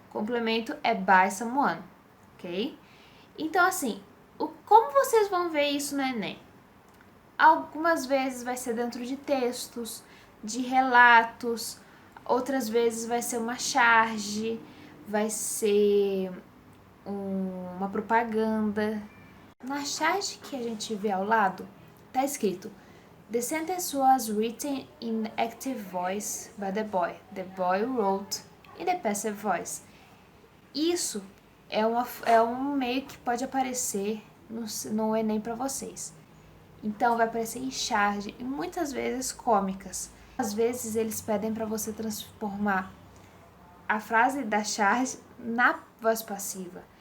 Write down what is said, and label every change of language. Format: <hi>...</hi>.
<pt>O complemento é</pt> <en>by someone,</en> <pt>ok? Então, assim, como vocês vão ver isso no Enem? Algumas vezes vai ser dentro de textos, de relatos, outras vezes vai ser uma charge, vai ser uma propaganda. Na charge que a gente vê ao lado, tá escrito:</pt> <en>The sentence was written in active voice by the boy. The boy wrote in the passive voice.</en> <pt>Isso é um meio que pode aparecer no Enem para vocês. Então, vai aparecer em charge e muitas vezes cômicas. Às vezes eles pedem para você transformar a frase da charge na voz passiva.</pt>